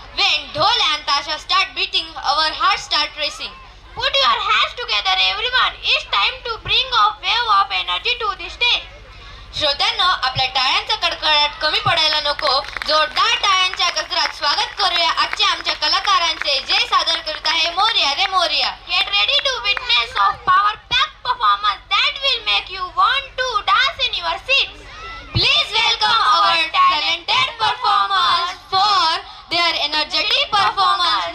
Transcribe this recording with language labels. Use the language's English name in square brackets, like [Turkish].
[English] When dhol and tasha start beating, our hearts start racing. Put your hands together everyone. It's time to bring a wave of energy to the stage. [Marathi] श्रोत्यांनो, आपल्या टाळ्यांचा कडकडाट कमी पडायला नको. जोरदार टाळ्यांच्या गजरात स्वागत करूया आजच्या आमच्या कलाकारांचे, जे सादर करत आहे मोरया रे Morya. [English] Get ready to witness of power packed performance that will make you want to dance in your seats. Please welcome our talented performers for their energetic performance.